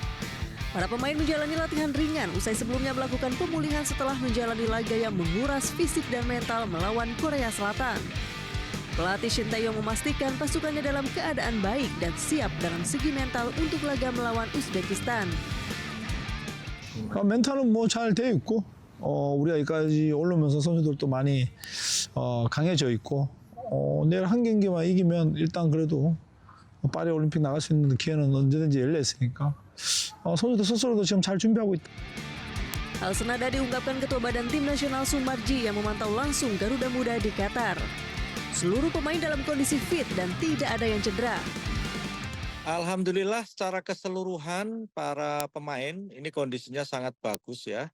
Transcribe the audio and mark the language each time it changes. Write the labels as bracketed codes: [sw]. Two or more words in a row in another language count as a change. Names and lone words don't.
[id] Para pemain menjalani latihan ringan usai sebelumnya melakukan pemulihan setelah menjalani laga yang menguras fisik dan mental melawan Korea Selatan. Pelatih Shin Tae-yong memastikan pasukannya dalam keadaan baik dan siap dalam segi mental untuk laga melawan Uzbekistan. [ko] 멘탈은 잘 돼 있고 우리가 여기까지 올라오면서 선수들도 많이 강해져 있고 내일 한 경기만 이기면 일단 그래도 파리 올림픽 나갈 수 있는 기회는 언제든지 열려 있으니까 선수들 스스로도 지금 잘 준비하고 있다. [id] Hal senada diungkapkan Ketua Badan Tim Nasional Sumarji yang memantau langsung Garuda Muda di Qatar. Seluruh pemain dalam kondisi fit dan tidak ada yang cedera. Alhamdulillah secara keseluruhan para pemain ini kondisinya sangat bagus ya.